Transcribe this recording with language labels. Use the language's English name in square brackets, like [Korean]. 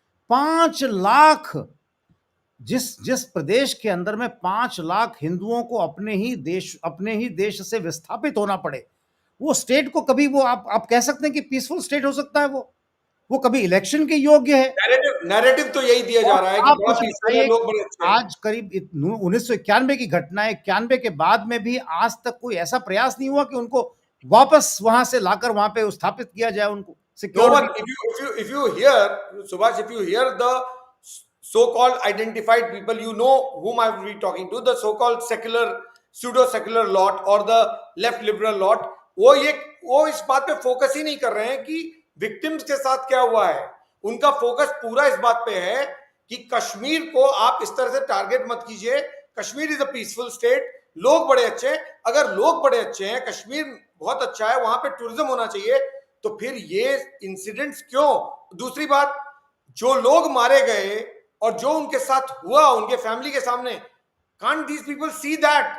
[Hindi] 5 लाख, जिस प्रदेश के अंदर में 5 लाख हिंदुओं को अपने ही देश से विस्थापित होना पड़े, वो स्टेट को कभी वो आप कह सकते हैं कि पीसफुल स्टेट हो सकता है? वो कभी इलेक्शन के योग्य है? नैरेटिव तो यही दिया जा रहा है कि बड़ा पीसफुल है, लोग बड़े अच्छे हैं. आज करीब 1991 की घटना है, 91 के बाद में भी आज तक कोई ऐसा प्रयास नहीं हुआ कि उनको वापस वहां से लाकर वहां पे स्थापित किया जाए उनको. [English] No one, if you hear, Subhash, if you hear the so-called identified people, you know whom I will be talking to, the so-called secular, pseudo-secular lot or the left liberal lot, [Hindi] वो इस बात पे focus ही नहीं कर रहे हैं कि victims के साथ क्या हुआ है. उनका फोकस पूरा इस बात पे है कि कश्मीर को आप इस तरह से टारगेट मत कीजिए. [English] Kashmir is a peaceful state, [Hindi] लोग बड़े अच्छे हैं. अगर लोग बड़े अच्छे हैं, कश्मीर बहुत अच्छा है, वहां पे टूरिज्म होना चाहिए, तो फिर ये इंसिडेंट्स क्यों? दूसरी बात, जो लोग मारे गए और जो उनके साथ हुआ उनके फैमिली के सामने, [English] can't these people see that?